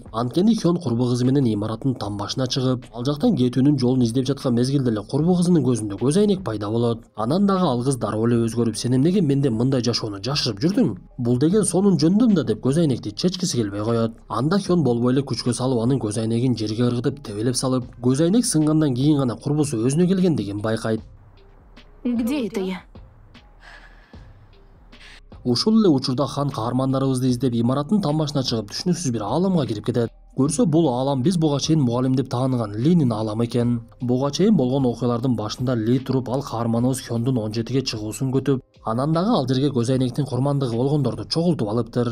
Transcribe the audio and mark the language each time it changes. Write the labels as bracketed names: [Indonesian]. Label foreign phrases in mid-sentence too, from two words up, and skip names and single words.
[Kyrgyz] Анткени Хён курбу кызы менен имараттын там башына чыгып, ал жактан кетүүнүн жолун издеп жаткан мезгилде эле курбу кызынын көзүндө көз айнек пайда болот. Анан дагы ал кыз дароо эле өзгөрүп, сен эмнеге менден мындай жашоону жашырып жүрдүң? Бул деген сонун жөндөм да деп көз айнекти чечкиси келбей коет. Анда Хён болбой эле күчкө салып, анын көз айнегин жерге ыргытып тебелеп салып, көз айнек сынгандан кийин гана курбусу өзүнө келгендигин байкайт. [Russian] Где это я? [Kyrgyz] Ушул эле учурда хан каармандарыбызды издеп имараттын там башына чыгып, түшүнүксүз бир ааламга кирип кетет. Көрсө бул аалам биз буга чейин мугалим деп тааныган Линин ааламы экен. Буга чейин болгон окуялардын башында Ли туруп, ал каарманыбыз Хёндун 17-ге чыгуусун күтүп, анан дагы ал жерге көз айнектин курмандыгы болгондорду чогултуп алыптыр.